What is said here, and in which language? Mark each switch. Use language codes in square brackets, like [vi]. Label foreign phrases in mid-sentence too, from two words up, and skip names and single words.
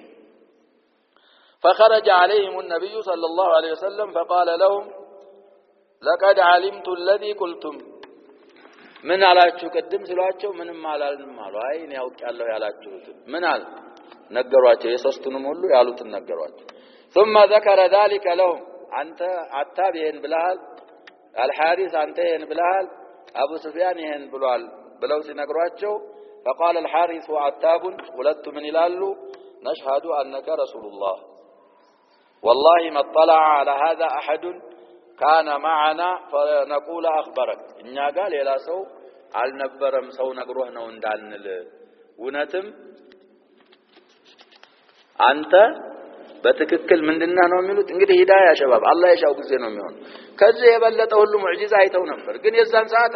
[ar] فخرج عليهم النبي صلى الله عليه وسلم فقال لهم لقد علمت الذي قلتم من [am] አላችሁ ቅድም ሲሏቸው ምንም አላልንም አሉ አይ እኔ ያውቃለሁ ያላችሁት ምን አለ ነገሯቸው የሶስቱንም ሁሉ ያሉትን ነገሯቸው [ar] ثم ذكر ذلك لهم [am] አንተ አታብ ይሄን ብለሃል الحارث አንተ ይሄን ብለሃል አቡ ሱፊያን ይሄን ብሏል ብለው ሲነግሯቸው [ar] فقال الحارث وعتاب [am] ሁለቱ ምን ይላሉ [ar] نشهد انك رسول الله والله ما اطلع على هذا احد كان معنا فنقول اخبرك [am] እኛ ጋር ሌላ ሰው አልነበረም ሰው ነግሮህ ነው እንዳንል እውነትም አንተ በትክክል ምንድነው ነው የሚሉት እንግዲህ ሂዳያ ሸባብ አላህ የሻው ጊዜ ነው የሚሆን ከዚህ የበለጠ ሁሉ ሙዕጂዛ አይተው ነበር ግን የዛን ሰዓት